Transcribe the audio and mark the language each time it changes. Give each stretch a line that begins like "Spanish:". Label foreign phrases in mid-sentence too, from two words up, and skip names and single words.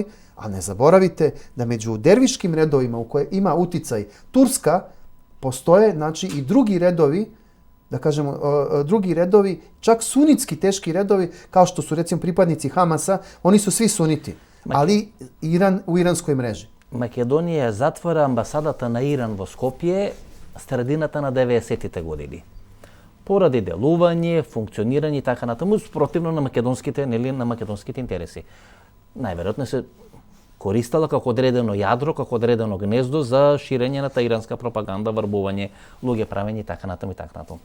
Serbian: A ne zaboravite da među derviškim redovima u koje ima uticaj Turska postoje, znači, i drugi redovi, da kažemo, drugi redovi, čak sunitski teški redovi, kao što su recimo pripadnici Hamasa, oni su svi suniti, ali Iran u iranskoj mreži.
Macedonian: Македонија затвора амбасадата на Иран во Скопје средината на 90-тите години. Поради делување, функционирање и така натаму, спротивно на македонските, нели, на македонските интереси. Најверојатно се користела како одредено јадро, како одредено гнездо за ширење на иранска пропаганда, врбување, луѓе правење и така натаму и така натаму.